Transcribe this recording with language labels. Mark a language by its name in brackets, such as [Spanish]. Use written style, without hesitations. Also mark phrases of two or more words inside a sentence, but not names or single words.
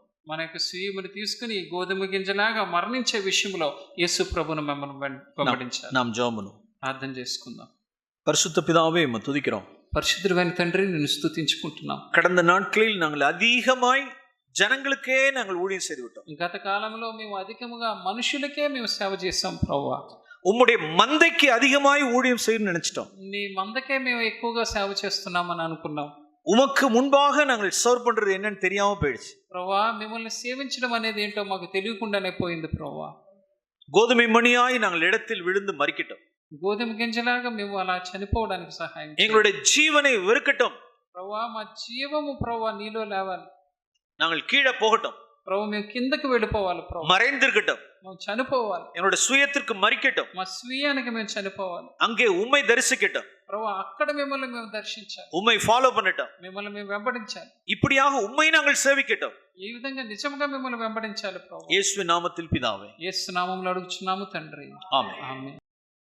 [Telugu] మన యొక్క స్వీయమును తీసుకుని గోధుమ గింజలాగా మరణించే విషయంలో యేసు ప్రభువును మనం వెంబడించాలి. [Tamil] நாம் ஜெபம் பண்ணுவோம். [Telugu] ప్రార్థన చేసుకుందాం. [Tamil] பரிசுத்த பிதாவே, உம்மை துதிக்கிறோம். [Telugu] పరిశుద్ధుడైన తండ్రి, నిన్ను స్తుతించుకుంటున్నాం. [Tamil] கடந்த நாட்களில் நாங்கள் அதிகமாய் జనங்களுకే நாங்கள் ஊழியம் செய்து விட்டோம். [Telugu] గత కాలంలో మేము అధికముగా మనుషులకే మేము సేవ చేస్తాం ప్రభువా. [Tamil] உம்முடைய மந்தைக்கு அதிகமாய் ஊழியம் செய்யணும்னு நினைச்சிட்டோம். [Telugu] నీ మందకే మేము ఎక్కువగా సేవ చేస్తున్నామని అనుకున్నాం. [Tamil] உமக்கு முன்பாக நாங்கள் சர்வ் பண்றது என்னன்னு தெரியாம போயிடுச்சு. [Telugu] ప్రభా మిమ్మల్ని సేవించడం అనేది ఏంటో మాకు తెలియకుండానే పోయింది ప్రభా. [Tamil] கோதுமை மணியாய் நாங்கள் இடத்தில் விழுந்து மறிக்கட்டும். [Telugu] గోధుమ గింజలాగా మేము అలా చనిపోవడానికి సహాయం చేయండి. [Tamil] எங்களுடைய ஜீவனை வெறுக்கட்டும். [Telugu] ప్రభా మా జీవము ప్రభా నీలో లేవాలి. [Tamil] நாங்கள் கீழே போகட்டும். [Telugu] ప్రభు మేము కిందకి వెళ్ళిపోవాలి ప్రభు. [Tamil] மறைந்திருக்கட்டும். [Telugu] మేము చనిపోవాలి. [Tamil] என்னுடைய சுயத்திற்கு மறிக்கட்டும். [Telugu] మా స్వీయానికి మేము చనిపోవాలి. [Tamil] அங்கே உம்மை தரிசிக்கட்டும். [Telugu] ప్రభు అక్కడ మిమ్మల్ని మేము దర్శించాలి. [Tamil] உம்மை ஃபாலோ பண்ணட்டும். [Telugu] మిమ్మల్ని మేము వెంబడించాలి. [Tamil] இப்படியாக உம்மை நாங்கள் சேவிக்கட்டும். [Telugu] ఈ విధంగా నిజంగా మిమ్మల్ని వెంబడించాలి ప్రభు. [Tamil] இயேசுவின் நாமத்தில் பிதாவே. [Telugu] యేసు నామములో అడుగుచున్నాము తండ్రి. [Tamil] ஆமென். [Telugu] ఆమేన్.